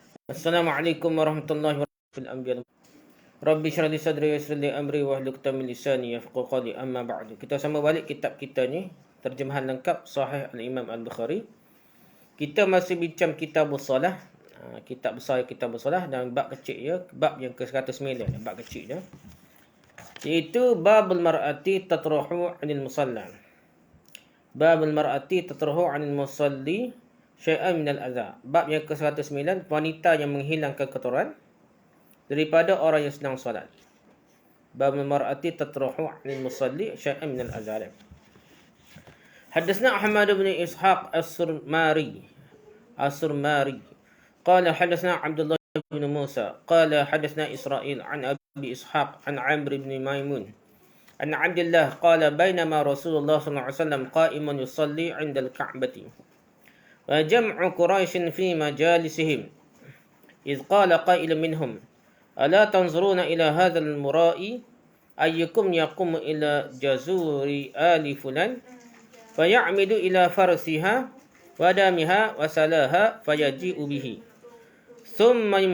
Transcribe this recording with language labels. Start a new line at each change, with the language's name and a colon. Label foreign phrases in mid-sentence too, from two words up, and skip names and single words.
Arabic: السلام عليكم ورحمة الله وبركاته. رب اشرح لي صدري ويسر لي أمري واحلل عقدة من لساني يفقهوا قولي. أما بعد.
Malay: Kita sama balik kitab kita ni, terjemahan lengkap Sahih Al-Imam Al-Bukhari. Kita masih bincang
Arabic: كتاب الصلاة.
Malay: Kitab besar
Arabic: كتاب الصلاة
Malay: dan bab kecil ya, bab yang ke-109, bab kecil dia.
Arabic: Iaitu باب المرأة تطرح عن المصلى. باب المرأة تطرح عن المصلي شيئا من الأذى.
Malay: Bab yang ke-109, wanita yang menghilangkan kotoran daripada orang yang sedang solat.
Arabic: باب المرأة تطرح عن المصلي شيئا من الأذى. حدثنا أحمد بن إسحاق السرماري قال حدثنا عبد الله بن موسى قال حدثنا إسرائيل عن أبي إسحاق عن عمرو بن ميمون عن عبد الله قال بينما رسول الله صلى الله عليه وسلم قائم يصلي عند الكعبة وجمع قريش في مجالسهم إذ قال قائل منهم ألا تنظرون إلى هذا المرائي أيكم يقوم إلى جزور آل فلان فيعمد إلى فرسها ودامها وسلاها فيجيء به ثم